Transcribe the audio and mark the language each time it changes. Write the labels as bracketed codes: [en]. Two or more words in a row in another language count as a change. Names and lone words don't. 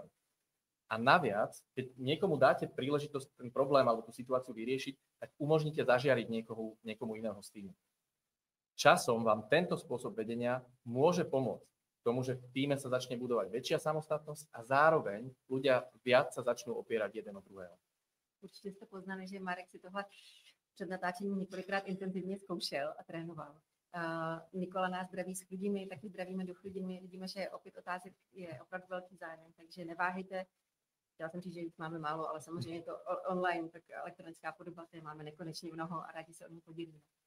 [sk] A naviac, keď niekomu dáte príležitosť ten problém alebo tú situáciu vyriešiť, tak umožníte zažiariť niekomu iného z týmu. Časom vám tento spôsob vedenia môže pomôcť k tomu, že v týme sa začne budovať väčšia samostatnosť a zároveň ľudia viac sa začnú opierať jeden od druhého. [cs] Určitě jste poznali, že Marek si tohle před natáčením několikrát intenzivně zkoušel a trénoval. Nikola nás zdraví s Chrudimi, taky zdravíme do Chrudimi. Vidíme, že opět otázek je opravdu velký zájem, takže neváhejte. Chtěla jsem říct, že jich máme málo, ale samozřejmě to online, tak elektronická podoba, té máme nekonečně mnoho a rádi se o ní podělíme.